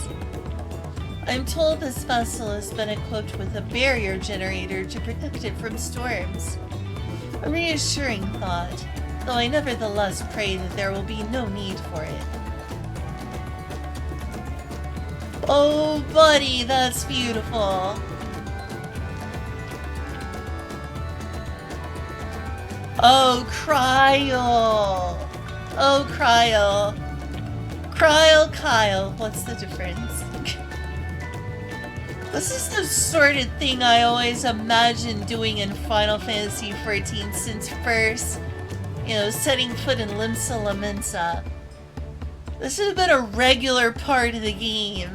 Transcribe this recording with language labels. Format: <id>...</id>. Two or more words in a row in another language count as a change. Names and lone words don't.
<en>I'm told this vessel has been equipped with a barrier generator to protect it from storms. A reassuring thought, though I nevertheless pray that there will be no need for it. Oh, buddy, that's beautiful. Oh, Cryle. Oh, Cryle. Cryle, Kyle. What's the difference? This is the sort of thing I always imagined doing in Final Fantasy XIV since first, setting foot in Limsa Lamensa. This should have been a regular part of the game.</en>